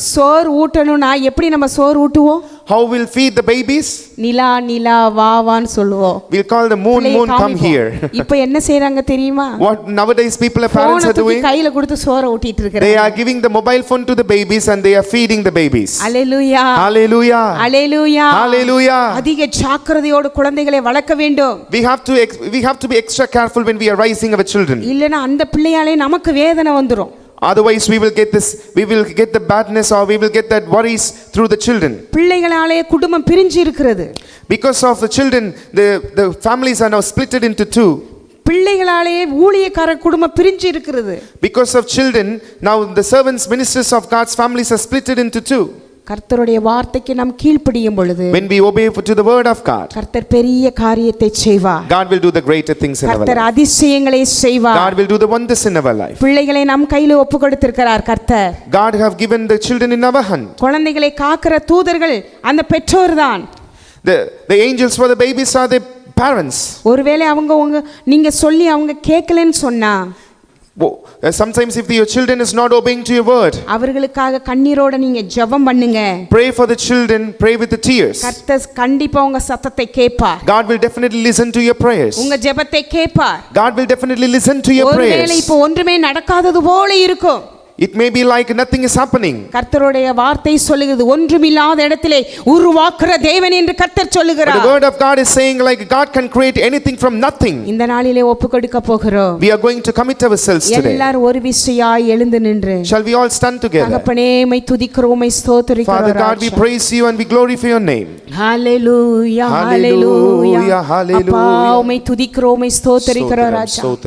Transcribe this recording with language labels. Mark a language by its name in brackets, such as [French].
[Tamil] சோறு ஊட்டணும்னா எப்படி நம்ம சோறு ஊட்டுவோம்? [English] how we'll feed the babies? [Tamil] நிலா நிலா வா வான்னு சொல்லுவோம். [English] We'll call the moon, [Tamil] பிள்ளையை [English] moon, come [Tamil] காமிப்போம். [English] here. [Tamil] இப்போ என்ன செய்றாங்க தெரியுமா? [English] What nowadays people are parents are doing? [Tamil] கையில கொடுத்து சோற ஊட்டிட்டு [English] They [Tamil] இருக்காங்க. [English] are giving the mobile phone to the babies and they are feeding the babies. [Tamil] Hallelujah. [English] Hallelujah. [Tamil] Hallelujah. [English] Hallelujah. [Tamil] அதிக ஜாக்கிரதையோடு குழந்தைகளை வளர்க்க வேண்டும். [English] We have to be extra careful when we are raising our children. [Tamil] இல்லனா அந்த பிள்ளையாலே நமக்கு வேதனை வந்துரும். [English] Otherwise we will get the badness, or we will get that worries through the children. [Tamil] பிள்ளைகளாலே குடும்பம் பிரிஞ்சு இருக்கிறது. [English] Because of the children, the families are now splitted into two. [Tamil] பிள்ளைகளாலே ஊழியக்கார குடும்பம் பிரிஞ்சு இருக்கிறது. [English] Because of children, now the servants, ministers of God's families are splitted into two. [Tamil] கர்த்தருடைய வார்த்தைக்கு நாம் கீழ்ப்படியும் பொழுது, [English] When we obey to the word of God, [Tamil] கர்த்தர் பெரிய காரியத்தை செய்வார். [English] God will do the greater things in our [Tamil] கர்த்தர் [English] life. [Tamil] அதிசயங்களை செய்வார். [English] God will do the wonders in our life. [Tamil] பிள்ளைகளை நம் கையில ஒப்பு கொடுத்திருக்கிறார் கர்த்தர். [English] God have given the children in our hand. [Tamil] குழந்தைகளை காக்கிற தூதர்கள் அந்த பெற்றோர்தான். [English] The angels for the babies are the parents. [Tamil] ஒருவேளை நீங்க சொல்லி அவங்க கேட்கலன்னு சொன்னா, [English] Sometimes if your children is not obeying to your word, [Tamil] அவர்களுக்காக கண்ணீரோட நீங்க ஜெபம் பண்ணுங்க. [English] pray for the children, pray with the tears. [Tamil] கர்த்தர் கண்டிப்பா உங்க சத்தத்தை கேட்பார். [English] God will definitely listen to your prayers. [Tamil] உங்க ஜெபத்தை கேட்பார். [English] God will definitely listen to your prayers. [Tamil] ஒருவேளை இப்போ ஒன்றுமே நடக்காதது போல இருக்கும். [English] It may be like nothing is happening. [Tamil] கர்த்தருடைய வார்த்தை சொல்லுகிறது, ஒன்றுமில்லாத இடத்திலே உருவாக்குற தேவன் என்று கர்த்தர் சொல்லுகிறார். [English] The word of God is saying like God can create anything from nothing. [Tamil] இந்த நாளிலே ஒப்புக்கொடுக்க போகிறோம். [English] We are going to commit ourselves today. [Tamil] எல்லாரும் ஒரு விசையாய் எழுந்து நின்று, [English] Shall we all stand together? [Tamil] தகப்பனே உம்மை துதிக்கிறோம், உம்மை ஸ்தோத்திரிக்கிறோம். [English] Father God, we praise you and we glorify your name. Hallelujah Hallelujah, hallelujah. [Tamil] அப்பா உம்மை துதிக்கிறோம், உம்மை ஸ்தோத்திரிக்கிறோம் ராஜா.